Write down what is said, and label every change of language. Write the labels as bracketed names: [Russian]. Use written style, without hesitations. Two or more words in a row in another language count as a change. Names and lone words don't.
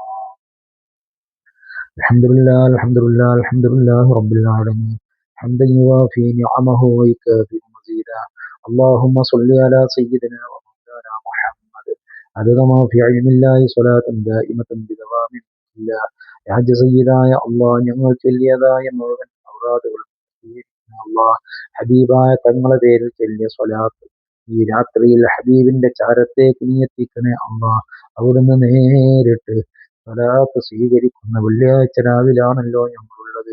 [Arabic] الحمد لله الحمد لله الحمد لله رب العالمين حمدا يوافي نعمه ويكافئ مزيدا. اللهم صل على سيدنا ومولانا محمد عدد ما في علم الله صلاة دائمة بدوام الله. يا سيدنا يا الله [Malayalam] ഞങ്ങൾ ചൊല്ലിയതായ മുഴുവൻ ഔറാദുകളും അല്ലാഹ് ഹബീബായ തങ്ങളുടെ പേരിൽ ചൊല്ലിയ സ്വലാത്ത് ഈ രാത്രിയിൽ ഹബീബിന്റെ ചാരത്തേക്ക് നീ എത്തിക്കണേ അല്ലാഹ്. അവിടുന്ന് നേരിട്ട് സ്വലാത്ത് സ്വീകരിക്കുന്ന വെള്ളിയാഴ്ച രാവിലാണല്ലോ ഞങ്ങളുള്ളത്.